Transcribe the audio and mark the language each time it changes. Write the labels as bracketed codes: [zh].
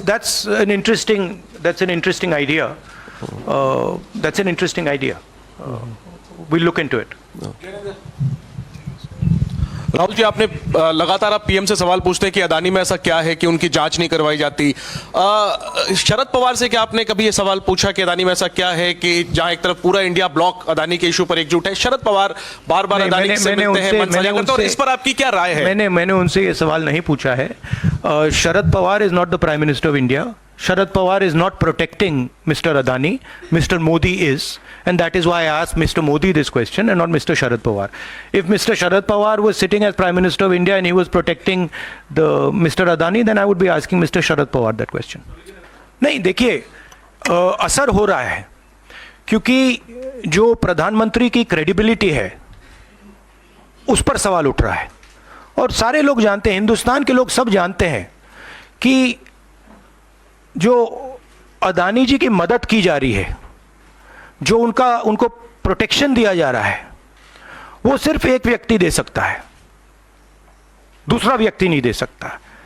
[en] That's an interesting idea. That's an interesting idea. We'll look into it. [hi] Rahul ji, आपने लगातार आप PM से सवाल पूछते हैं कि अदानी में ऐसा क्या है कि उनकी जांच नहीं करवाई जाती। शरद पवार से क्या आपने कभी ये सवाल पूछा कि अदानी में ऐसा क्या है कि जहां एक तरफ पूरा इंडिया ब्लॉक अदानी के इशू पर एकजुट है? शरद पवार बार बार अदानी से मिलते हैं, मन साझा करते हैं, और इस पर आपकी क्या राय है? मैंने उनसे ये सवाल नहीं पूछा है। [en] Sharad Pawar is not the prime minister of India. Sharad Pawar is not protecting Mr. Adani. Mr. Modi is, and that is why I asked Mr. Modi this question and not Mr. Sharad Pawar. If Mr. Sharad Pawar was sitting as Prime Minister of India and he was protecting Mr. Adani, then I would be asking Mr. Sharad Pawar that question. [hi] नहीं, देखिए, असर हो रहा है, क्योंकि जो प्रधानमंत्री की क्रेडिबिलिटी है उस पर सवाल उठ रहा है। और सारे लोग जानते हैं, हिंदुस्तान के लोग सब जानते हैं कि जो अदानी जी की मदद की जा रही है, जो उनको प्रोटेक्शन दिया जा रहा है, वो सिर्फ एक व्यक्ति दे सकता है, दूसरा व्यक्ति नहीं दे सकता।